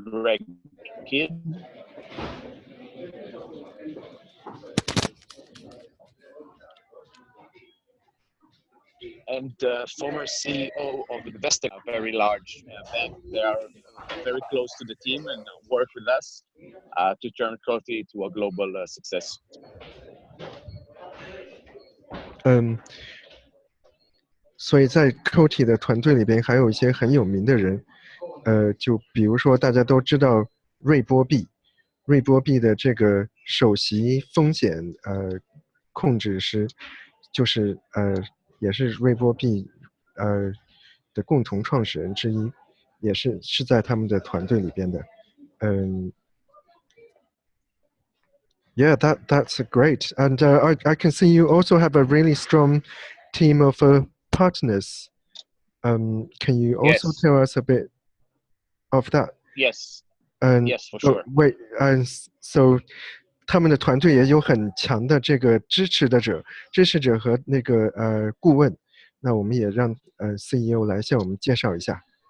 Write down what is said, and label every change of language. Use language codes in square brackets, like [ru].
[en] Greg Kidd, and the former CEO of Investec, a very large bank. They are very close to the team and work with us to turn Coti to a global success. [zh] 所以在 Coti 的团队里边还有一些很有名的人，就比如说大家都知道瑞波币，瑞波币的这个首席风险控制师，就是也是瑞波币的共同创始人之一，也是在他们的团队里边的。 [en] Yeah, that's great, and I can see you also have a really strong team of partners. Can you also tell us a bit of that? Yes. Yes, for sure. Wait, so [zh] 他们的团队也有很强的这个支持者和那个顾问。那我们也让CEO 来向我们介绍一下。